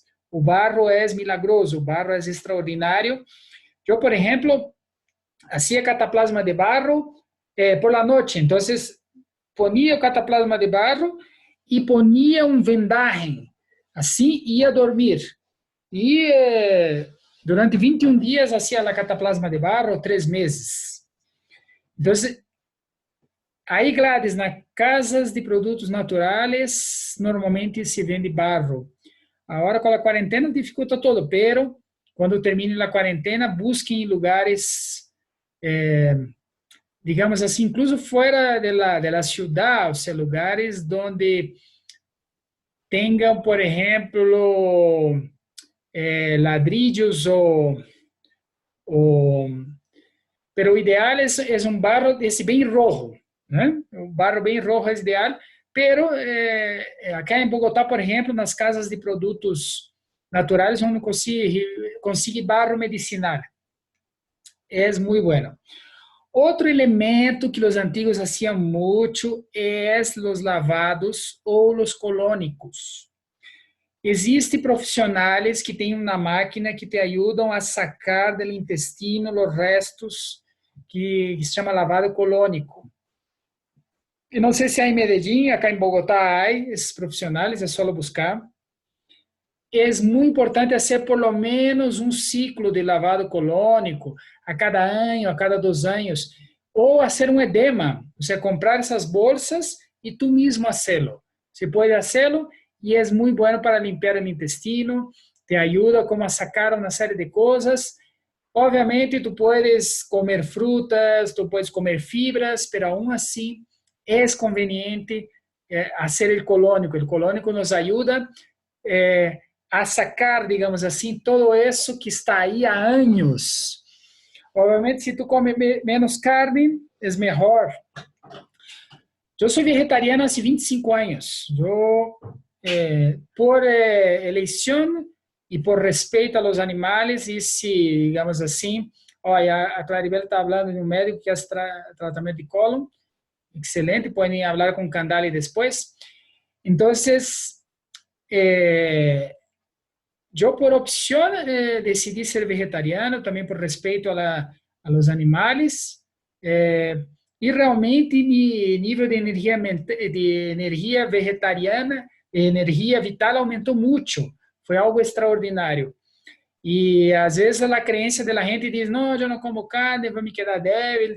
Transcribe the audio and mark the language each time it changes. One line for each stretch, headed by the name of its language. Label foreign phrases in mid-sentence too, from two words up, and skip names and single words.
Portuguese: O barro é milagroso, o barro é extraordinário. Eu, por exemplo,
Spanish: hacía cataplasma de barro por la noche. Entonces, ponía o cataplasma de barro y ponía un vendaje. Así ia a dormir.
Portuguese: E durante 21 dias hacía a cataplasma de barro, 3 meses. Então, aí, Gladys, nas casas de produtos naturais, normalmente se vende barro. Agora, com a quarentena, dificulta todo, pero quando termine a quarentena, busquem lugares, digamos assim, incluso fora
Spanish: de la ciudad,
Portuguese: ou seja, lugares onde tenham, por exemplo, ladrillos ou pero o ideal é um barro desse bem rojo, né? Um barro bem rojo é ideal,
Spanish: pero acá
Portuguese: em Bogotá, por exemplo, nas casas de produtos naturais,
Spanish: uno consigue barro medicinal.
Portuguese: É muito bueno. Outro elemento que os antigos faziam muito é os lavados ou os colônicos. Existem profissionais que têm uma máquina que te ajudam a sacar do intestino os restos que se chama lavado colônico. E não sei se há em Medellín, acá em Bogotá há esses profissionais, é só buscar. É muito importante fazer
Spanish: por lo menos
Portuguese: um ciclo de lavado colônico a cada ano, a cada 2 anos, ou fazer um edema, ou seja, comprar essas bolsas e tu mesmo fazê-lo. Você pode fazê-lo e é muito bom para limpar o intestino, te ajuda como a sacar uma série de coisas.
Spanish: Obviamente, tu puedes comer frutas, tu puedes comer fibras, pero aún así es conveniente hacer el colónico. El colónico nos ayuda a sacar,
Portuguese: digamos assim, todo isso que está aí há anos. Obviamente, se tu come menos carne, é melhor. Eu sou vegetariano há 25 anos. Eu, por eleição e por respeito
Spanish: a los animales,
Portuguese: e se, digamos assim, olha, a Claribel está falando de um médico que faz tratamento de cólon, excelente, podem falar com Candali depois. Então, eu por opção decidi ser vegetariano, também por respeito
Spanish: a los animales,
Portuguese: e realmente meu nível de energia vegetariana, de energia vital aumentou muito. Foi algo extraordinário. E às vezes a crença da gente diz, não, eu não como carne, vou me quedar débil.